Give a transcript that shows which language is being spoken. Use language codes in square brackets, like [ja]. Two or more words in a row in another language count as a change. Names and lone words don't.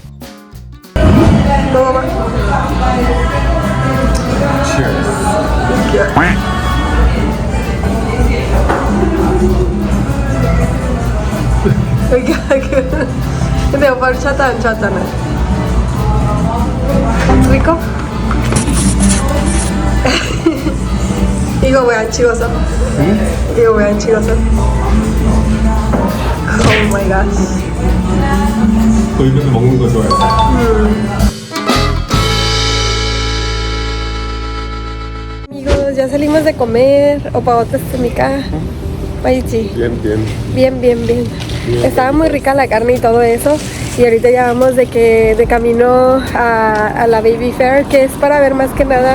[es] Toma. Hindi, horchata, ¿rico? [ko] 이거 왜 안 찍어서? 이거 왜 안 찍어서? [en] Oh my gosh. [ko] 또 이렇게 먹는 거 좋아해. [es] Amigos, ya salimos de comer. Opagotas en mi casa. Bien. Estaba muy rica la carne y todo eso. Y ahorita ya vamos de camino a la Baby Fair, que es para ver más que nada.